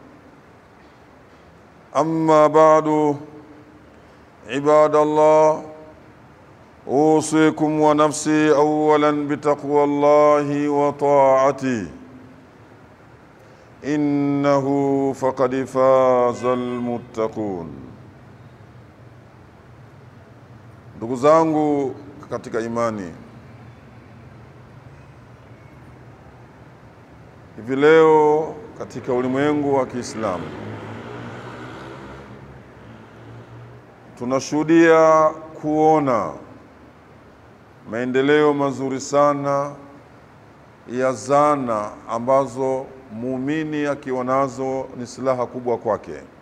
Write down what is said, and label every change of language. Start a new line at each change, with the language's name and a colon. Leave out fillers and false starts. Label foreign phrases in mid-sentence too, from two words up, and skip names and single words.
Arabic: أما بعد، عباد الله، أوصيكم ونفسي أولا بتقوى الله وطاعته، إنه فقد فاز المتقون.
Swahili: Ndugu zangu katika imani, hivi leo katika ulimwengu wa Kiislamu tunashuhudia kuona maendeleo mazuri sana ya zana ambazo muumini akiwa nazo ni silaha kubwa kwake.